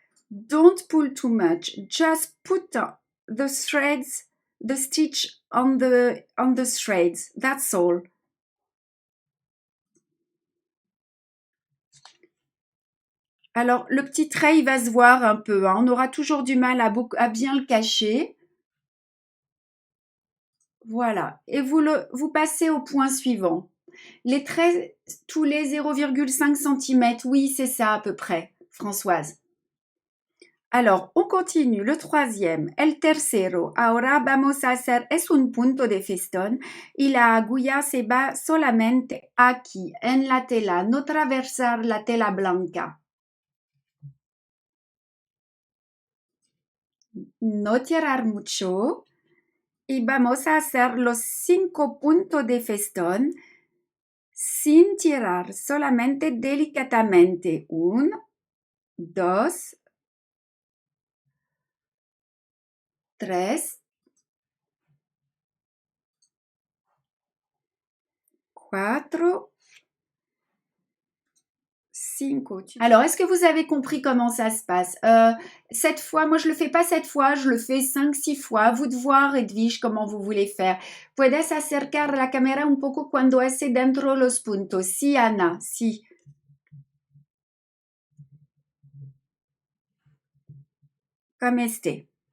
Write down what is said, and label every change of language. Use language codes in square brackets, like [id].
[en] Don't pull too much. Just put the threads, the stitch on the threads. That's all. [fr] Alors, le petit trait, il va se voir un peu. Hein. On aura toujours du mal à bien le cacher. Voilà. Et vous passez au point suivant. Les traits, tous les 0,5 cm. Oui, c'est ça à peu près, Françoise. Alors, on continue. Le troisième, [es] el tercero. Ahora vamos a hacer, es un punto de festón y la aguja se va solamente aquí, en la tela, no atravesar la tela blanca. No tirar mucho. Y vamos a hacer los 5 puntos de festón sin tirar, solamente delicadamente. 1, 2, 3, 4, 5. [fr] Alors, est-ce que vous avez compris comment ça se passe? 7 fois, moi je le fais pas 7 fois, je le fais 5-6 fois. À vous de voir, Edwige, comment vous voulez faire. [es] Puedes acercar la cámara un poco cuando hace dentro los puntos. Si, Ana, si. [fr] Comme [es] este.